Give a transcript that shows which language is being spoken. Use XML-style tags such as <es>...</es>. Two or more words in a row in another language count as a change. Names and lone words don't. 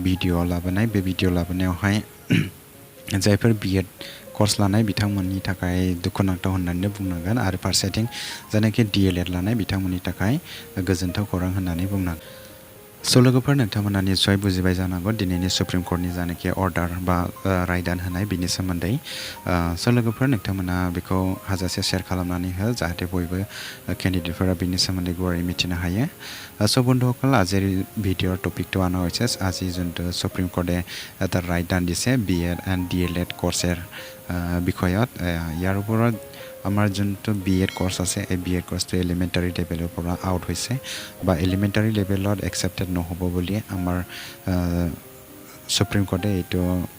<brx>भिडिअ लाबोनायावहाय जायफोर B.Ed कर्स लानाय बिथांमोननि थाखाय दुखुनांथाव होननानै बुंनांगोन आरो फारसेथिं जानाखि D.El.Ed लानाय बिथांमोननि थाखाय गोजोनथाव खौरां होननानै बुंनांगोन स' लोगोफोर नोंथांमोना निस्सय बुजिबाय जानांगौ दिनैनि सुप्रिम कर्टनि जानाखि अर्डार बा रायदान होनाय बिनि सोमोन्दै स' लोगोफोर नोंथांमोना बेखौ हाजासे शेयार खालामनानै हो जाहाथे बयबो केन्डिडेटफोरा बिनि सोमोन्दै गुवारै मिथिनो हायो</brx> <as>स' বন্ধুসকল আজিৰ ভিডিঅ'ৰ টপিকটো আনা হৈছে আজি যোনটো সুপ্ৰিম কোৰ্টে এটা ৰায়দান দিছে B.Ed এণ্ড D.El.Ed কোৰ্চৰ বিষয়ত ইয়াৰ ওপৰত আমাৰ যোনটো B.Ed কোৰ্চ আছে এই B.Ed কোৰ্চটো</as> <en>elementary level</en> <as>পৰা আউট হৈছে বা</as> <en>elementary level</en> <as>একচেপ্টেড নহ'ব বুলি আমাৰ সুপ্ৰিম কোৰ্টে এইটো</as>